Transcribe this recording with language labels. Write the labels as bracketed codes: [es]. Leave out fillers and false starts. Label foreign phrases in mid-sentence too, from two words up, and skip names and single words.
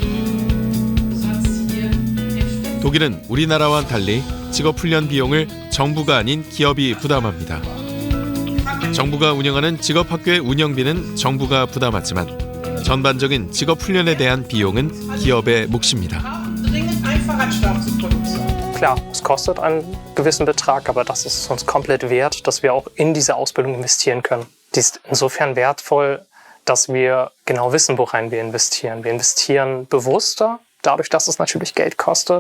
[ko] 독일은 우리나라와 달리 직업훈련 비용을 정부가 아닌 기업이 부담합니다. 정부가 운영하는 직업학교의 운영비는 정부가 부담하지만 전반적인 직업훈련에 대한 비용은 기업의 몫입니다. [de] Klar, es kostet einen gewissen Betrag, aber das ist uns komplett wert, dass wir auch in diese Ausbildung investieren können. Die ist insofern wertvoll, dass wir genau wissen, worein wir investieren. Wir investieren bewusster, dadurch, dass es natürlich Geld kostet.